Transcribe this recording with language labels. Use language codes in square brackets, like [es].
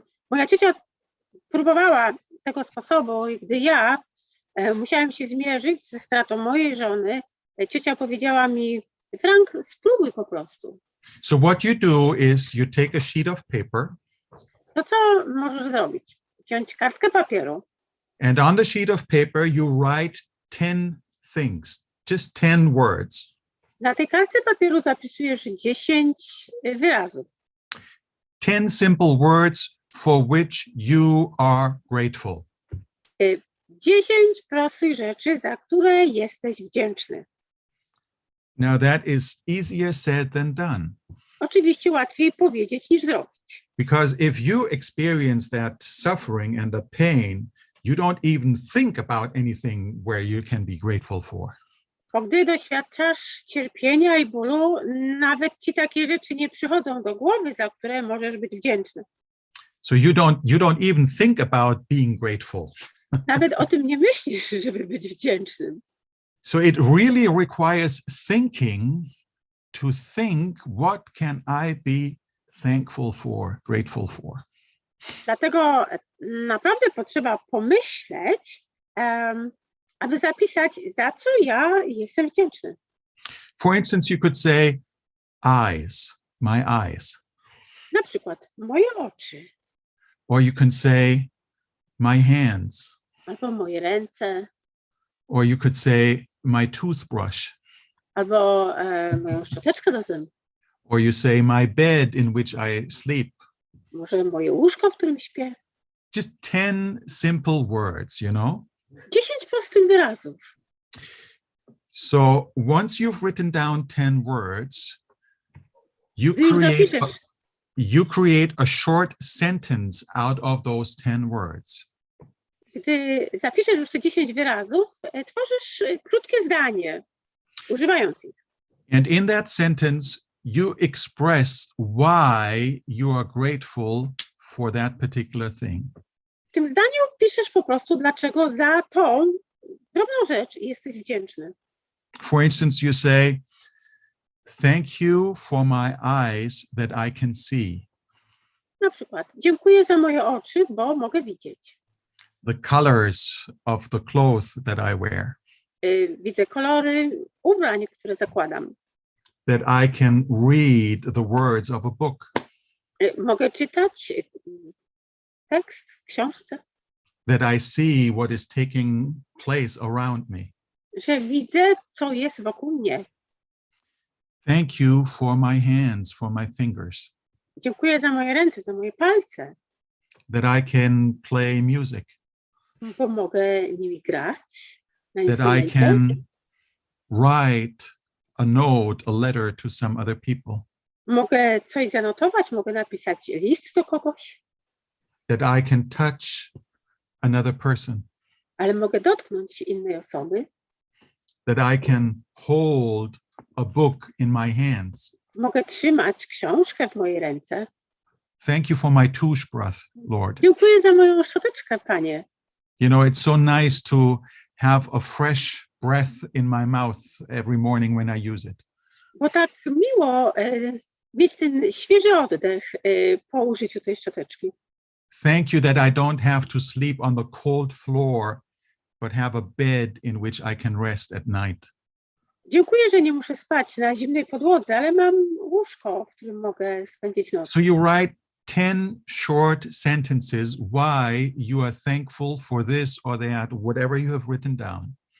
[pl] Moja ciocia próbowała tego sposobu, i gdy ja musiałem się zmierzyć ze stratą mojej żony. Ciocia powiedziała mi, Frank, spróbuj po prostu. [en] So what you do is you take a sheet of paper, [pl] To co możesz zrobić? Wziąć kartkę papieru. [en] and on the sheet of paper you write 10 things, just 10 words. [pl] Na tej kartce papieru zapisujesz 10 wyrazów. [en] 10 simple words for which you are grateful. [pl] 10 prostych rzeczy, za które jesteś wdzięczny. [en] Now that is easier said than done, [pl] Oczywiście łatwiej powiedzieć niż zrobić. [en] because if you experience that suffering and the pain, you don't even think about anything where you can be grateful for. [pl] Bo gdy doświadczasz cierpienia i bólu, nawet ci takie rzeczy nie przychodzą do głowy, za które możesz być wdzięczny. [en] So you don't even think about being grateful. [pl] Nawet o tym nie myślisz, żeby być wdzięcznym. [en] So it really requires thinking to think, what can I be thankful for, grateful for? [pl] Dlatego naprawdę potrzeba pomyśleć, aby zapisać, za co ja jestem wdzięczny. [en] For instance, you could say eyes, my eyes, [pl] Na przykład moje oczy, [en] or you can say my hands, [pl] albo moje ręce, [en] or you could say my toothbrush, [pl] albo moją szczoteczkę do zębów, [en] or you say my bed in which I sleep. [pl] może moje łóżko, w którym śpię. [en] Just 10 simple words, [pl] 10 prostych wyrazów. [en] So once you've written down 10 words, you [pl] Gdy ich [en] create [pl] zapiszesz, [en] you create a short sentence out of those 10 words. [pl] gdy zapiszesz już te 10 wyrazów, tworzysz krótkie zdanie, używając ich. [en] And in that sentence, you express why you are grateful for that particular thing. [pl] W tym zdaniu piszesz po prostu, dlaczego za tą drobną rzecz jesteś wdzięczny. [en] For instance, you say, thank you for my eyes that I can see. [pl] Na przykład, dziękuję za moje oczy, bo mogę widzieć. [en] The colors of the clothes that I wear. [pl] Widzę kolory ubrań, które zakładam. [en] That I can read the words of a book. [pl] Mogę czytać tekst w książce. [en] That I see what is taking place around me. [pl] Że widzę, co jest wokół mnie. [en] Thank you for my hands, for my fingers. [pl] Dziękuję za moje ręce, za moje palce, [en] That I can play music. [pl] bo mogę nimi grać. Na [en] That I [pl] instrumencie. [en] can write a note, a letter to some other people. [pl] Mogę coś zanotować, mogę napisać list do kogoś, [en] That I can touch another person. [pl] ale mogę dotknąć innej osoby. [en] That I can hold a book in my hands. [pl] Mogę trzymać książkę w mojej ręce. [en] Thank you for my toothbrush, Lord. [pl] Dziękuję za moją szczoteczkę, Panie. [en] It's so nice to have a fresh breath in my mouth every morning when I use it. [pl] Bo tak miło mieć ten świeży oddech po użyciu tej szczoteczki. [en] Thank you that I don't have to sleep on the cold floor, but have a bed in which I can rest at night. [pl] Dziękuję, że nie muszę spać na zimnej podłodze, ale mam łóżko, w którym mogę spędzić noc. [en] So you write 10 short sentences why you are thankful for this or that, whatever you have written down.